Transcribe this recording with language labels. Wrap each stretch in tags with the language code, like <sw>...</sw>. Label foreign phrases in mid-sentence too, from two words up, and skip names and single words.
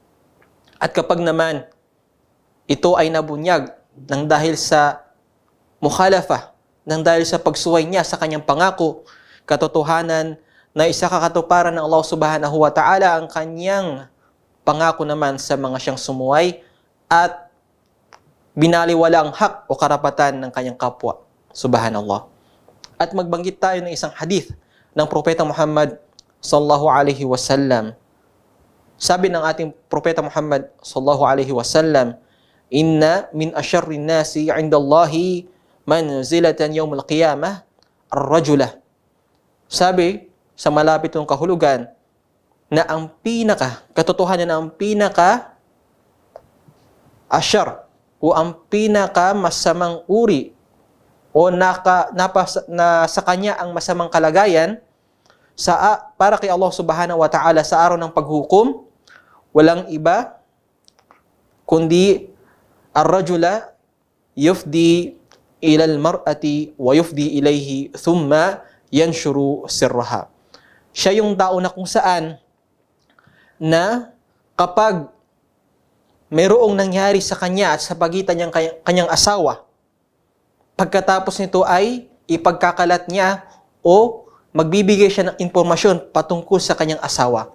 <tl>At kapag naman ito ay nabunyag ng dahil sa mukhalafa, ng dahil sa pagsuway niya sa kanyang pangako, katotohanan na isa kakatuparan ng Allah</tl> <ar>سبحانه وتعالى</ar> <tl>ang kanyang pangako naman sa mga siyang sumuway at binaliwala ang hak o karapatan ng kanyang kapwa. Subhanallah. At magbanggit tayo ng isang hadith ng Propeta Muhammad</tl> <ar>صلى الله عليه وسلم.</ar> <tl>Sabi ng ating Propeta Muhammad</tl> <ar>صلى الله عليه وسلم, "إن من أشر الناس عند الله منزلة يوم القيامة الرجل."</ar> <tl>Sabi sa malapit ng kahulugan na ang katotohanan na ang asyar o ang masamang uri o na sa kanya ang masamang kalagayan para kay Allah</tl> <ar>سبحانه وتعالى</ar> <tl>sa araw ng paghukom, walang iba kundi</tl> <ar>الرجل يفضي إلى المرأة وتفضي إليه ثم ينشر سرها.</ar> <tl>Siya yung tao na kung saan na kapag mayroong nangyari sa kanya at sa pagitan ng kanyang asawa, pagkatapos nito ay ipagkakalat niya o magbibigay siya ng impormasyon patungkol sa kanyang asawa.</tl>